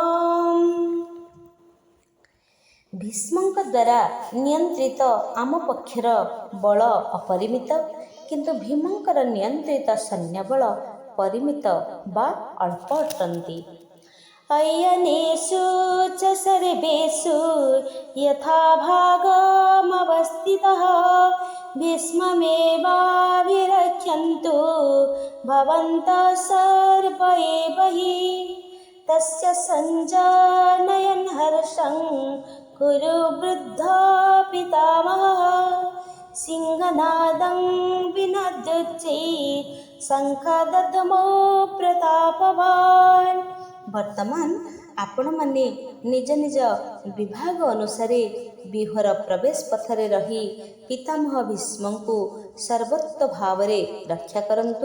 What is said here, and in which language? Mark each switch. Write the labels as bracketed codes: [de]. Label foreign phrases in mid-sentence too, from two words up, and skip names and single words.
[or] ଭୀଷ୍ମଙ୍କ ଦ୍ୱାରା ନିୟନ୍ତ୍ରିତ ଆମ ପକ୍ଷର ବଳ ଅପରିମିତ, କିନ୍ତୁ ଭୀମଙ୍କର ନିୟନ୍ତ୍ରିତ ସୈନ୍ୟବଳ ପରିମିତ ବା ଅଳ୍ପ ଅଟନ୍ତି। [sa] ଅୟନେଷୁ च सर्वेषु यथाभागमवस्थितः भीष्ममेवाभिरक्षन्तु भवन्तः सर्व एव हि तस्य सञ्जानयन् हर्षं कुरु वृद्धः पितामहः सिंहनादं विनद्युच्चै ଶଙ୍ଖଦଦ୍ମୋ ପ୍ରତାପବାନ୍। [or] ବର୍ତ୍ତମାନ ଆପଣମାନେ ନିଜ ନିଜ ବିଭାଗ ଅନୁସାରେ ବ୍ୟୁହର ପ୍ରବେଶ ପଥରେ ରହି ପିତାମହ ଭୀଷ୍ମଙ୍କୁ ସର୍ବୋତ୍ତ ଭାବରେ ରକ୍ଷା କରନ୍ତୁ।